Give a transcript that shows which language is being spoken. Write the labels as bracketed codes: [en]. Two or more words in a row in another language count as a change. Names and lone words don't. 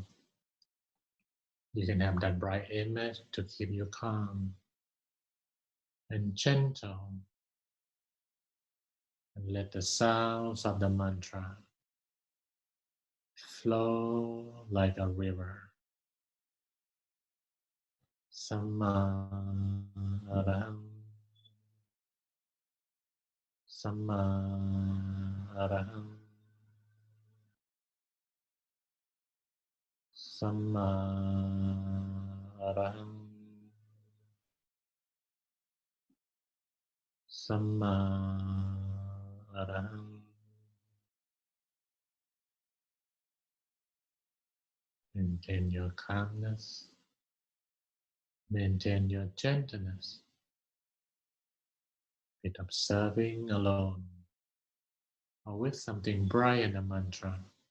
[en] You can have that bright image to keep you calm and gentle, and let the sounds of the mantra flow like a river. [pi] Samma araham, samma araham, samma araham, samma araham. [en] Maintain your calmness, maintain your gentleness, with observing alone or with something bright in the mantra.